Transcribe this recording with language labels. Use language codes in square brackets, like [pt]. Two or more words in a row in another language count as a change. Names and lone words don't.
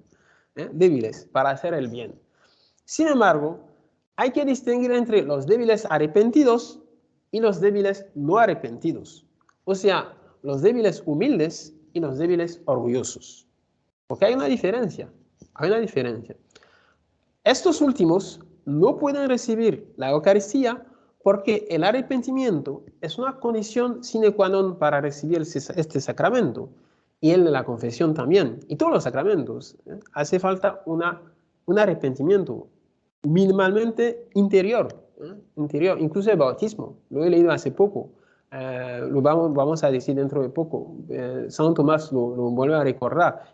[es] Débiles para hacer el bien. Sin embargo, hay que distinguir entre los débiles arrepentidos y los débiles no arrepentidos. O sea, los débiles humildes y los débiles orgullosos. Porque hay una diferencia. Hay una diferencia. Estos últimos no pueden recibir la Eucaristía porque el arrepentimiento es una condición [la] sine qua non [es] para recibir este sacramento. Y el de la confesión también. Y todos los sacramentos. Hace falta un arrepentimiento minimalmente interior. Interior. Incluso el bautismo. Lo he leído hace poco. Lo vamos a decir dentro de poco. San Tomás lo vuelve a recordar.